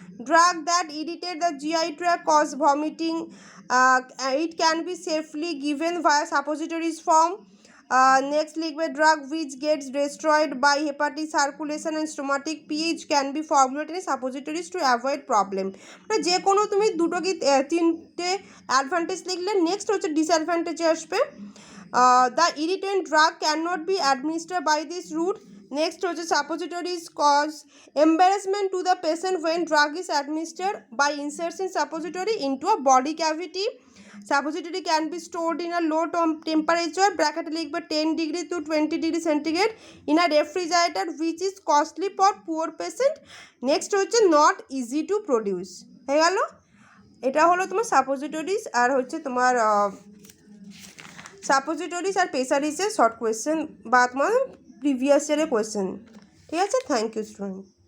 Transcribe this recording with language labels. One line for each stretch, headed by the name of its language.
English: Drug that irritate the GI tract cause vomiting. It can be safely given via suppositories form. Next লিখবে drug which gets destroyed by hepatic circulation and stomatic pH can be formulated in suppositories to avoid problem.
Bangla: মানে যে কোনো তুমি দুটো কি তিনটে advantage লিখলে next হচ্ছে ডিসঅ্যাডভান্টেজে আসবে।
English: The irritant drug can not be administer by this route.
Bangla: Next হচ্ছে
English: Suppositories cause embarrassment to the patient when drug is administered by inserting suppository into a body cavity. Suppository can be stored in a low temperature bracket লিখবে 10 degree to 20 degree centigrade in a refrigerator which is costly for poor patient.
Bangla: Next হচ্ছে
English: Not easy to produce.
Bangla: হয়ে গেল, এটা হলো তোমার সাপোজিটরিজ আর হচ্ছে তোমার সাপোজিটরিজ আর পেসারিজের short question বা তোমার প্রিভিয়াস ইয়ারের কোয়েশ্চেন। ঠিক আছে,
English: Thank you student.